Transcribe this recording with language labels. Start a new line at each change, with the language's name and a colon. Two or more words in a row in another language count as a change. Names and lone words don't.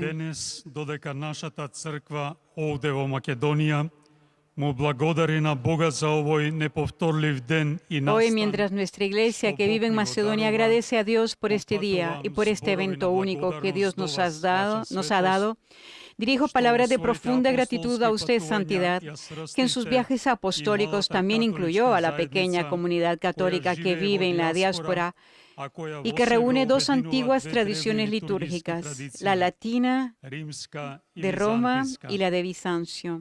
Macedonian: денес додека нашата црква овде во Македонија му благодари на Бога за овој неповторлив ден и
Spanish: hoy
Macedonian: настан,
Spanish: mientras nuestra iglesia que vive en Macedonia agradece a Dios por este día y por este evento único que Dios nos ha dado, dirijo palabras de profunda gratitud a usted, Santidad, que en sus viajes apostólicos también incluyó a la pequeña comunidad católica que vive en la diáspora y que reúne dos antiguas tradiciones litúrgicas, la latina de Roma y la de Bizancio.